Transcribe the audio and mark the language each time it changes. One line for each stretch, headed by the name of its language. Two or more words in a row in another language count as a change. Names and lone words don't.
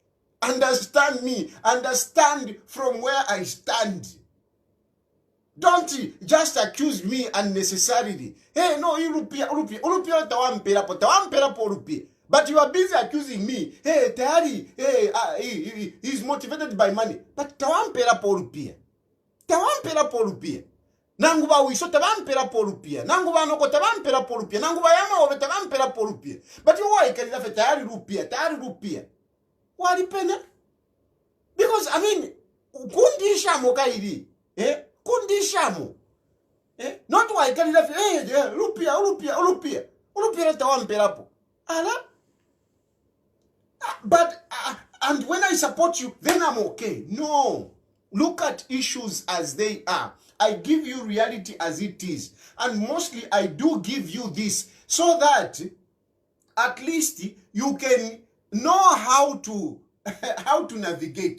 English: Understand from where I stand. Don't just accuse me unnecessarily. Hey, no, Urupia, but you are busy accusing me. Hey, Tayali, he's motivated by money.
Bemba: But tawampera porupia. Nanguba wisho tawampera porupia. Nanguba noko tawampera porupia. Nanguba yama ove tawampera porupia.
English: But you why can you have Tayali rupia?
Bemba: Wali pena?
English: Because, I mean,
Bemba: kundi shamo kairi. Kundishamu.
English: Not why can you have rupia
Bemba: tawamperapo. Ala?
English: But and when I support you, then I'm okay. No. Look at issues as they are. I give you reality as it is. And mostly I do give you this so that at least you can know how to navigate.